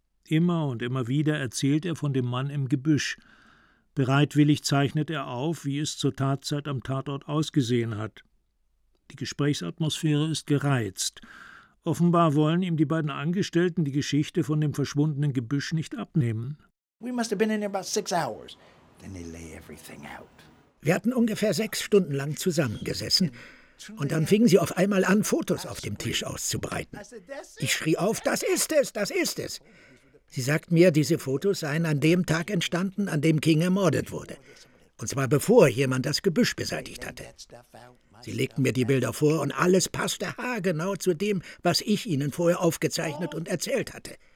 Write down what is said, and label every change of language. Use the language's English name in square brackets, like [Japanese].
[German] Immer und immer wieder erzählt er von dem Mann im Gebüsch. Bereitwillig zeichnet er auf, wie es zur Tatzeit am Tatort ausgesehen hat. Die Gesprächsatmosphäre ist gereizt. Offenbar wollen ihm die beiden Angestellten die Geschichte von dem verschwundenen Gebüsch nicht abnehmen. [English] We must have been in there about 6 hours. Then they lay everything out. [German] Wir hatten ungefähr 6 Stunden lang zusammengesessen. Und dann fingen sie auf einmal an, Fotos auf dem Tisch auszubreiten. Ich schrie auf, das ist es, das ist es. Sie sagt mir, diese Fotos seien an dem Tag entstanden, an dem King ermordet wurde. Und zwar bevor jemand das Gebüsch beseitigt hatte. Sie legten mir die Bilder vor und alles passte haargenau zu dem, was ich ihnen vorher aufgezeichnet und erzählt hatte.